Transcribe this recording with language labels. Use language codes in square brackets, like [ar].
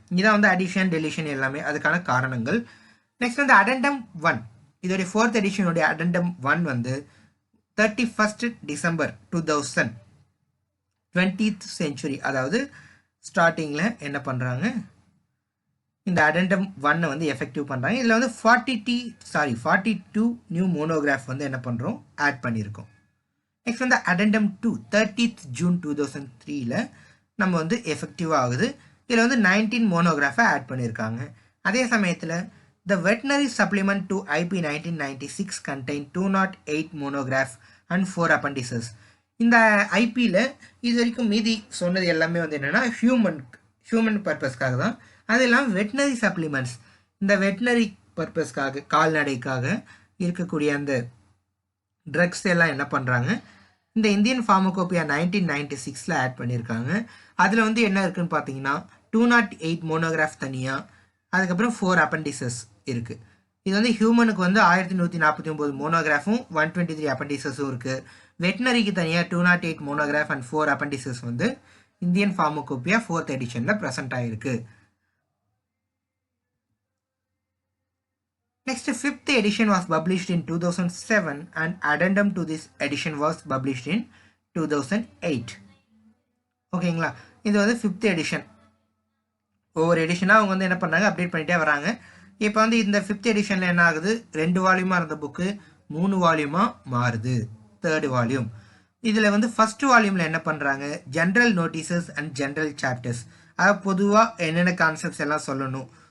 [ta] இதான் வந்து addition deletion எல்லாமே அதுக்கான காரணங்கள். நெக்ஸ்ட் வந்து அடெண்டம் 1, இதோடைய 4th எடிஷனுடைய அடெண்டம் 1 வந்து 31st December 2000 20th century, அதாவது ஸ்டார்டிங்கில் என்ன பண்ணுறாங்க, இந்த அடெண்டம் 1 வந்து எஃபெக்டிவ் பண்ணுறாங்க. இதில் வந்து 42 நியூ மோனோகிராஃப் வந்து என்ன பண்ணுறோம், ஆட் பண்ணியிருக்கோம். நெக்ஸ்ட் வந்து அடெண்டம் 2 30th June 2003 நம்ம வந்து எஃபெக்டிவ் ஆகுது. இதில் வந்து 19 மோனோகிராஃபை ஆட் பண்ணியிருக்காங்க. அதே சமயத்தில் [en] The veterinary supplement to IP 1996 contained 208 monograph and 4 appendices. [ta] இந்த ஐபியில் இது வரைக்கும் மீதி சொன்னது எல்லாமே வந்து என்னென்னா ஹியூமன் பர்பஸ்க்காக தான். அது இல்லாமல் வெட்டினரி சப்ளிமெண்ட்ஸ், இந்த வெட்டினரி பர்பஸ்க்காக கால்நடைக்காக இருக்கக்கூடிய அந்த ட்ரக்ஸ் எல்லாம் என்ன பண்ணுறாங்க, இந்த இந்தியன் ஃபார்மகோபியா 1996 ஆட் பண்ணியிருக்காங்க. அதில் வந்து என்ன இருக்குதுன்னு பார்த்தீங்கன்னா 208 மோனோகிராஃப் தனியாக, அதுக்கப்புறம் 4 அப்பண்டிசஸ் இருக்குது. இது வந்து ஹியூமனுக்கு வந்து 1149 மோனோகிராஃபும் 123 அப்பண்டிசஸும் இருக்குது. வெட்டினரிக்கு தனியாக 208 மோனோகிராஃப் அண்ட் 4 அப்பண்டிசஸ் வந்து இந்தியன் ஃபார்மகோபியா 4th எடிஷனில் ப்ரெசென்ட் ஆகிருக்கு. [en] Next, 5th edition was published in 2007 and addendum to this edition was published in 2008. [ta] ஓகேங்களா? இது வந்து 5th எடிஷன். ஒவ்வொரு எடிஷனாக அவங்க வந்து என்ன பண்ணாங்க, அப்டேட் பண்ணிகிட்டே வராங்க. இப்போ வந்து இந்த 5th எடிஷனில் என்ன ஆகுது, 2 வால்யூமாக இருந்த புக்கு 3 வால்யூமாக மாறுது, 3rd வால்யூம். இதில் வந்து ஃபஸ்ட்டு வால்யூமில் என்ன பண்ணுறாங்க, general notices and general chapters, அதாவது பொதுவாக என்னென்ன கான்செப்ட்ஸ் எல்லாம் சொல்லணும்.